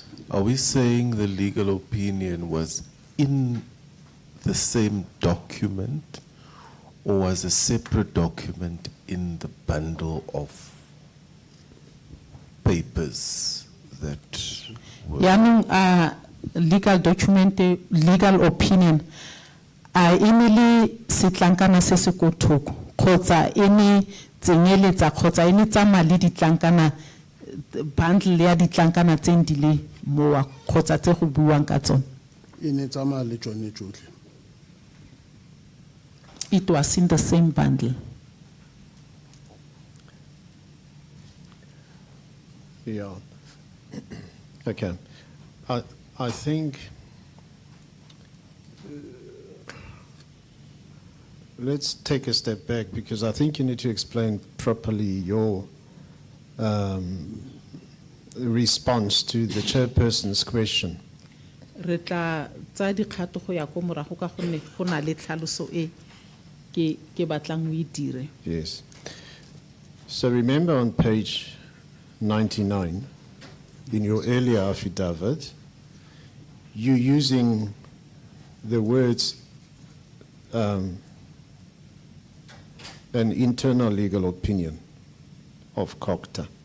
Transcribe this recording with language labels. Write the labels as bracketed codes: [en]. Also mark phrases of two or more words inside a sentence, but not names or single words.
[en] Are we saying the legal opinion was in the same document or was a separate document in the bundle of papers that were... Yaanong legal document, legal opinion, [tn] ene setlankana se se ko thoko kgotsa ene tsenyeletsa kgotsa ene tsama le ditlankana bundle ya ditlankana tse di le moa kgotsa tse go buang ka tsone. Ene tsama le tsone tsotlhe. [en] It was in the same bundle. Yeah. Okay. I think let's take a step back because I think you need to explain properly your response to the chairperson's question. [tn] Re tla tsa dikgato go ya go morago ka gonne go na le tlhaloso e ke batlang o e dire. [en] Yes. So remember on page 99, in your earlier affidavit, you're using the words an internal legal opinion of 𝐸𝐻.